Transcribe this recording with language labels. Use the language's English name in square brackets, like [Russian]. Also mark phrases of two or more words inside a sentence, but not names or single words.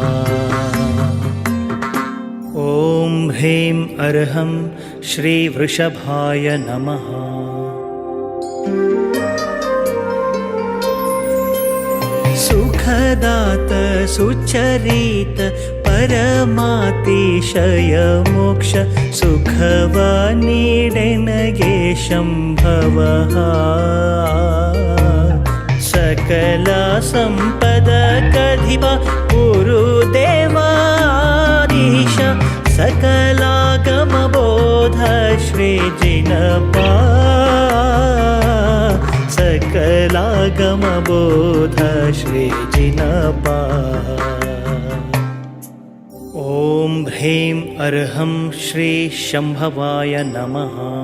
[Sanskrit] ಓಂ ಹ್ರೀಂ ಅರ್ಹಂ ಶ್ರೀ ವೃಷಭಾಯ ನಮಃ [Kannada] ಸುಖದಾತ ಸುಚರಿತ ಪರಮಾತಿಶಯ ಮೋಕ್ಷ ಸುಖವ ನೀಡೆನಗೆ ಶಂಭವ ಸಕಲ ಸಂಪದ ಕಧಿಪ ಗುರುದೇವಾದೀಶ ಸಕಲಾಗಮ ಬೋಧ ಶ್ರೀ ಜಿನಪ [Sanskrit] सकलागम बोध श्री जिनप ओम ह्रीं अर्हं श्री शंभवाय नमः